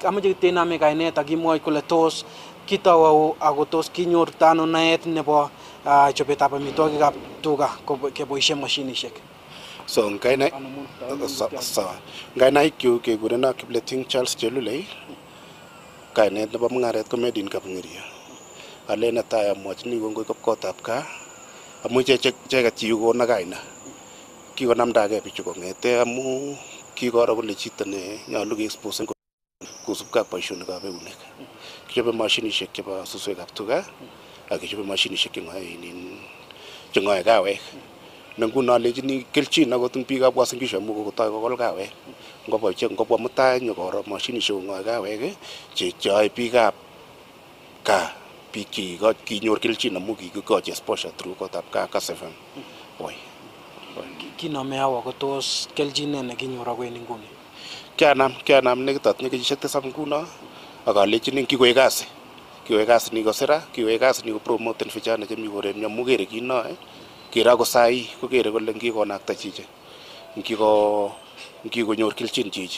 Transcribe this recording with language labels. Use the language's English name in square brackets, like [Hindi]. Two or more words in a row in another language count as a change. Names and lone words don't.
[Kalenjin] Amache tename kainet ak imwoe kole tos kitau ako tos kinyor tano naet nebo chobetab amitwogikab tuga keboisien mashinisiek. So ngainaik kyuk kekurena Kipleting Charles Chelule, kainet nebo mung'aret ko [English] made in [Kalenjin] Kapng'eria. Ale netai amwachini kongoi kotab kaa amu icheket chikikona kaina. Kikonamdagei bichu kong'ete amu kikoro kole chito ne nyolu ke-expose kosubkei ak boisionikab eunek. Kichobe mashinisiek chebo suswekab tuga ak kichobe mashinisiek cheng'oe kawek. ne nguno alechini kelchin akot eng biikab Uasin Gishu amu kokotoi kokol kawek ngobwa mutai nyokoro mashinishek kong'oe kawek cheyoe biikab gaa biik kinyor kelchin amu kikikochi [English] exposure through [Kalenjin] kotab Kass FM. Kinome awo ko tos kelchinet nekinyor ako en inguni? Kianam nekit atinye kenyisiek 7 nguno ak alechini kikoek kasi ni kosira, kikoek kasi ni kopromoten vijana chemi korenyo amu kere kinoe kere ako sai kokere kole ngikonakta chichi ngikonyor kelchin chichi.